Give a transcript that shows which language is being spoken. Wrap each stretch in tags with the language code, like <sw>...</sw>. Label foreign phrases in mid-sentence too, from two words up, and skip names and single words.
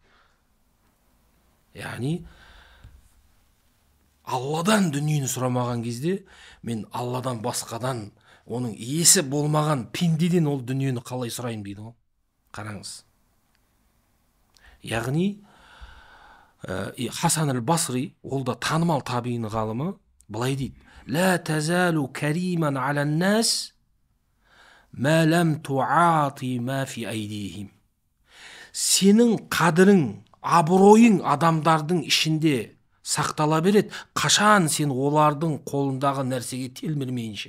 <kk>Яғни Алладан дүниені сұрамаған кезде, мен Алладан басқадан, оның иесі болмаған пендеден ол дүниені қалай сұрайым дейді ғой. Қараңыз. Яғни Хасан аль-Басри, ол да танымал табиин ғалымы, былай дейді:</kk> <ar>«لا تزال كريما على الناس ما لم تعط ما في أيديهم».</ar> <kk>Сенің қадірің, абыройың адамдардың ішінде сақтала береді, қашан сен олардың қолындағы нәрсеге телмірмейінше.</kk>